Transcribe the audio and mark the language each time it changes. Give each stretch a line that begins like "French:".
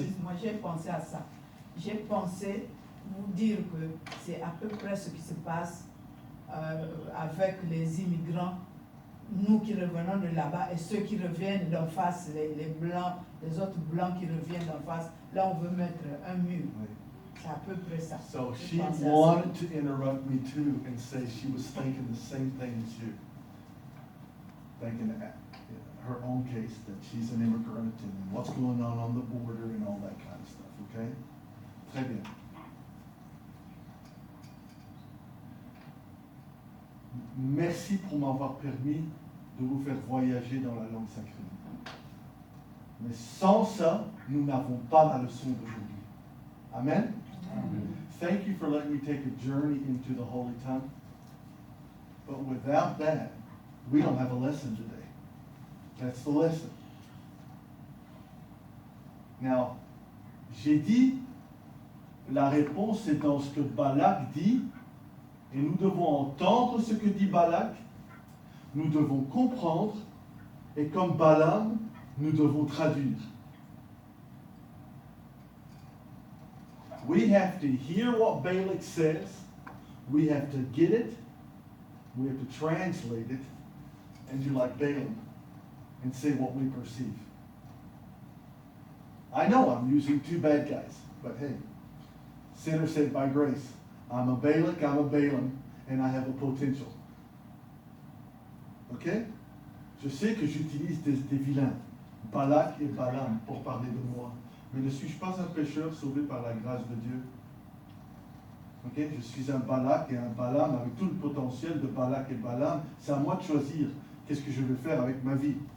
French: Excuse-moi, j'ai pensé à ça. J'ai pensé vous dire que c'est à peu près ce qui se passe avec les immigrants, nous qui revenons de là-bas et ceux qui reviennent d'en face, les blancs, les autres blancs qui reviennent d'en face. Là, on veut mettre un mur. Oui. C'est à peu près ça.
English: So
French: J'ai
English: she
French: pensé à ça.
English: wanted to interrupt me too and say she was thinking the same thing as you. Thinking her own case, that she's an immigrant and what's going on the border and all that kind of stuff, okay?
French: Très bien. Merci pour m'avoir permis de vous faire voyager dans la langue sacrée. Mais sans ça, nous n'avons pas la leçon d'aujourd'hui. Amen?
English: Thank you for letting me take a journey into the Holy Tongue. But without that, we don't have a lesson today. That's the lesson.
French: Now, j'ai dit, la réponse est dans ce que Balak dit, et nous devons entendre ce que dit Balak, nous devons comprendre, et comme Balaam, nous devons traduire.
English: We have to hear what Balak says, we have to get it, we have to translate it, and do like Balaam, and say what we perceive. I know I'm using two bad guys, but hey, sinner saved by grace. I'm a Balak, I'm a Balaam, and I have a potential. Ok?
French: Je sais que j'utilise des vilains, Balak et Balaam, pour parler de moi. Mais ne suis-je pas un pécheur sauvé par la grâce de Dieu? Ok? Je suis un Balak et un Balaam avec tout le potentiel de Balak et Balaam. C'est à moi de choisir qu'est-ce que je veux faire avec ma vie.